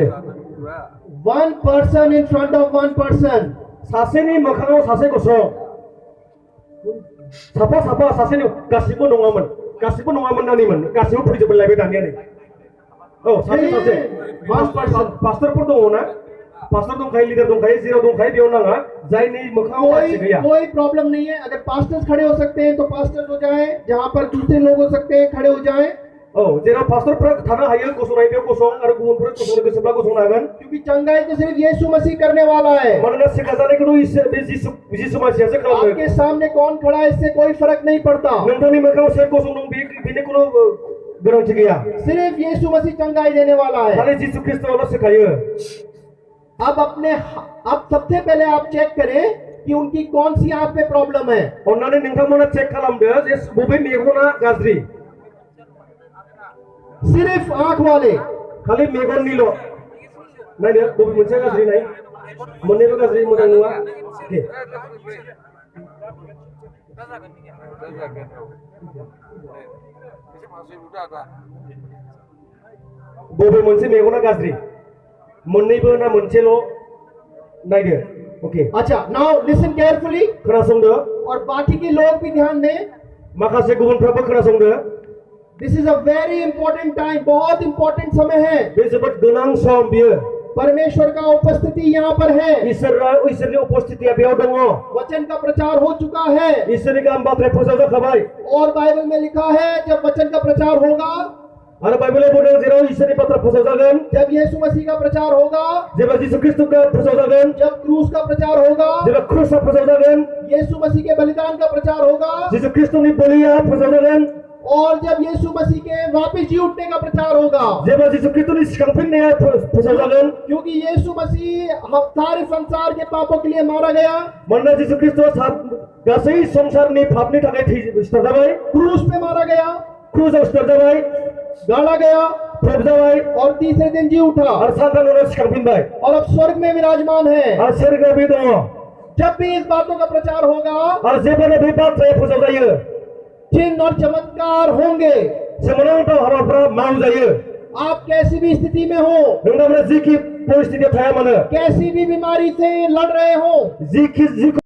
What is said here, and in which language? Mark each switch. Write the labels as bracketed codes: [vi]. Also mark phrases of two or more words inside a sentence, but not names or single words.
[en] One person in front of one person. [brx] सासेनि मोखाङाव सासे गसं। साफा सासेनि गासिबो नङामोन। गासिबो नङामोन नानिमोन गासिबो फैजोबलायबाय दानिया नै औ सासे सासे पास्टरफोर दङ ना पास्टर दंखायो लीडर दंखायो जेराव दंखायो बेयाव नाङा जायनि मोखाङाव मानसि गैया [hi] कोई प्रॉब्लम नहीं है। अगर पास्टर्स खड़े हो सकते हैं तो पास्टर्स हो जाए, जहाँ पर दूसरे लोग हो सकते हैं खड़े हो जाए, [brx] औ जेराव पास्टरफोरा थानो हायो गसंनाय बेयाव गसं आरो गुबुनफोरा गसंनो गोसोब्ला गसंनो हागोन [hi] क्योंकि चंगाई तो सिर्फ यीशु मसीह करने वाला है। [brx] मानोना सिखाजानायखौथ' इसोर बे जिसु मानसियासो खालामो [hi] आपके सामने कौन खड़ा है इससे कोई फर्क नहीं पड़ता, [brx] नोंथांनि मोखाङाव सोर गसंदों बेनि खुनु गोनांथि गैया [hi] सिर्फ यीशु मसीह चंगाई देने वाला है। [brx] खालि जिसु ख्रिस्टआल' सिखायो [hi] अब सबसे पहले आप चेक करें कि उनकी कौन सी आंख में प्रॉब्लम है। [brx] अन्नानै नोंथांमोना चेक खालामदो जे बबे मेगना गाज्रि [hi] सिर्फ आंख वाले, [brx] खालि मेगननिल' नायदो बबे मोनसेया गाज्रि नाय मोननैबो गाज्रि मोजां नङा दे बबे मोनसे मेगना गाज्रि मोननैबो ना मोनसेल' नायदो ओके [en] अच्छा now listen carefully, [brx] खोनासंदो [hi] और बाकी के लोग भी ध्यान दें। [brx] माखासे गुबुनफ्राबो खोनासंदो [en] this is a very important time, [hi] बहुत इंपॉर्टेंट समय है। [brx] बे जोबोद गोनां सम बियो [hi] परमेश्वर का उपस्थिति यहाँ पर है, [brx] इसोरनि उपस्थितिया बेयाव दङ [hi] वचन का प्रचार हो चुका है, [brx] इसोरनि गाहाम बाथ्राया फोसावजाखाबाय [hi] और बाइबल में लिखा है जब वचन का प्रचार होगा, [brx] आरो बाइबेलाव बुंदों जेराव इसोरनि बाथ्रा फोसावजागोन [hi] जब यीशु मसीह का प्रचार होगा, [brx] जेब्ला जिसु ख्रिस्टखौ फोसावजागोन [hi] जब क्रूस का प्रचार होगा, [brx] जेब्ला क्रुसआ फोसावजागोन [hi] यीशु मसीह के बलिदान का प्रचार होगा, [brx] जिसु ख्रिस्टनि बलिया फोसावजागोन [hi] और जब यीशु मसीह के वापस जी उठने का प्रचार होगा, [brx] जेब्ला जिसु ख्रिस्टनि सिखांफिननाया फोसावजागोन [hi] क्योंकि यीशु मसीह सारे संसार के पापों के लिए मारा गया, [brx] मानोना जिसु ख्रिस्टआ गासै संसारनि पापनि थाखाय सिथारजाबाय [hi] क्रूस पे मारा गया, [brx] क्रुसआव सिथारजाबाय [hi] गाड़ा गया, [brx] फोबजाबाय [hi] और तीसरे दिन जी उठा, [brx] आरो सानथामनि उनाव सिखांफिनबाय [hi] और अब स्वर्ग में विराजमान है। [brx] आरो सोरगोआव बे दङ [hi] जब भी इस बातों का प्रचार होगा, [brx] आरो जेब्लानो बे बाथ्राया फोसावजायो [hi] चिन्ह और चमत्कार होंगे। [brx] सोमोनांथाव हाबाफोरा मावजायो [hi] आप कैसी भी स्थिति में हो, [brx] नोंथांमोना जिखि परिस्थितियाव थाया मानो [hi] कैसी भी बीमारी से लड़ रहे हो, [brx] जिखि